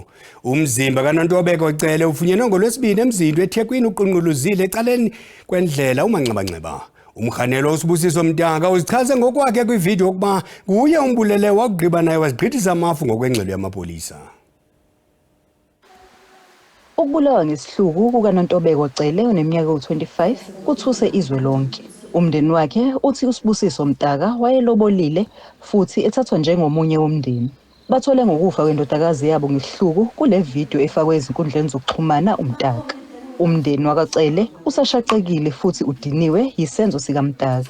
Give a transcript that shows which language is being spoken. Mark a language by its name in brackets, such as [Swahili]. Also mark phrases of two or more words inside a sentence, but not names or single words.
[Xhosa] Umzimba kaNontobeko Cele ufunyenwe ngoLwesibini emzindwe eThekwini uqunquluzile ecaleni kwendlela umanxeba-nxeba. Umrhanelwa uSibusiso Mtaka uzichaze ngokwakhe kwividiyo ukuba kuye umbulele wakugqiba naye wazigqithisa amafu ngokwengxelo yamapolisa. Ukubulawa ngesihluku kukaNontobeko Cele oneminyaka u-25 kuthuse izwe lonke. [Zulu] Umndeni wakhe uthi uSibusiso Mtaka wayelobolile futhi ethathwa njengomunye womndeni. Bathole ngokufa kwendodakazi yabo ngesihluku kule video efakwe ezinkundleni zokuxhumana uMtaka. Umndeni wakaCele usashaqekile futhi udiniwe yisenzo sikaMtaka.